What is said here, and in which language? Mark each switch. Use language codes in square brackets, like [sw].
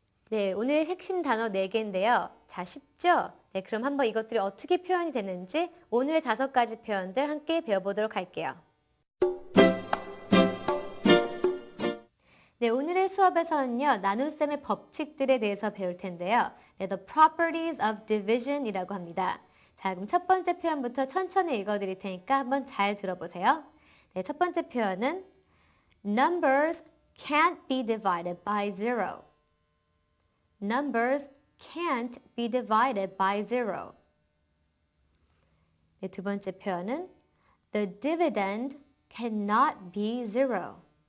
[ko] 네, 오늘 핵심 단어 4개인데요. 자, 쉽죠? 네, 그럼 한번 이것들이 어떻게 표현이 되는지 오늘의 5가지 표현들 함께 배워보도록 할게요. 네, 오늘의 수업에서는요, 나눗셈의 법칙들에 대해서 배울 텐데요. 네, [en] the properties of division [ko] 이라고 합니다. 자, 그럼 첫 번째 표현부터 천천히 읽어드릴 테니까 한번 잘 들어보세요. 네, 첫 번째 표현은 [en] Numbers can't be divided by zero. Numbers can't be divided by zero. [ko] 네, 두 번째 표현은 [en] The dividend cannot be zero.